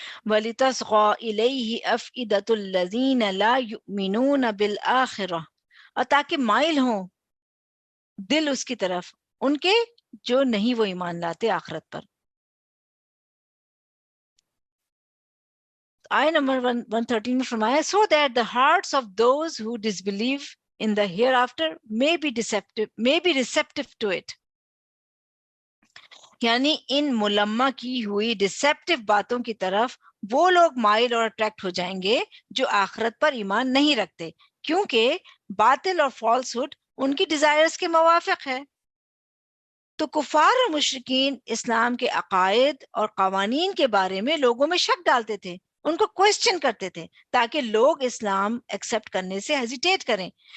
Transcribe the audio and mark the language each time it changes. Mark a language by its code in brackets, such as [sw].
[ar] وَلِتَصْغَى إِلَيْهِ أَفْئِدَةُ الَّذِينَ لَا يُؤْمِنُونَ بِالْآخِرَةِ، [ur] اور تاکہ مائل ہوں دل اس کی طرف ان کے جو نہیں وہ ایمان لاتے آخرت پر. آیہ نمبر 113 میں فرمایا [en] so that the hearts of those who disbelieve in the hereafter may be receptive to it. [ur] یعنی ان ملمہ کی ہوئی ڈسیپٹیو باتوں کی طرف وہ لوگ مائل اور اٹریکٹ ہو جائیں گے جو آخرت پر ایمان نہیں رکھتے، کیونکہ باطل اور فالس ہوڈ ان کی ڈیزائرز کے موافق ہے. تو کفار اور مشرکین اسلام کے عقائد اور قوانین کے بارے میں لوگوں میں شک ڈالتے تھے، ان کو کوسچن کرتے تھے تاکہ لوگ اسلام ایکسپٹ کرنے سے ہیزیٹیٹ کریں.